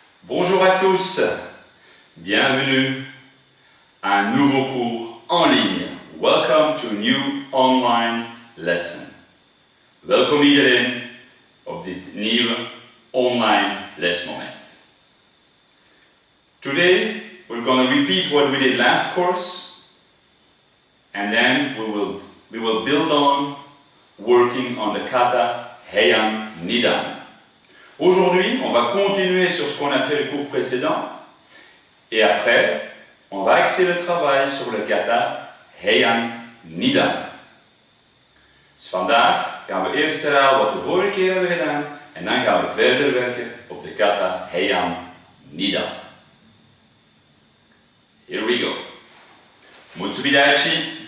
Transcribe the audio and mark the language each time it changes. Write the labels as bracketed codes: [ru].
[fr] Bonjour à tous, bienvenue à un nouveau cours en ligne. [en] Welcome to a new online lesson. [nl] Welkom iedereen op dit nieuwe online lesmoment. [en] Today we're going to repeat what we did last course and then we will build on working on the kata Heian Nidan. [fr] Aujourd'hui, on va continuer sur ce qu'on a fait le cours précédent et après, on va axer le travail sur le kata Heian Nidan. [nl] Dus vandaag gaan we eerst herhalen wat we vorige keer hebben gedaan en dan gaan we verder werken op de kata Heian Nidan. [en] Here we go. Mutsubidachi.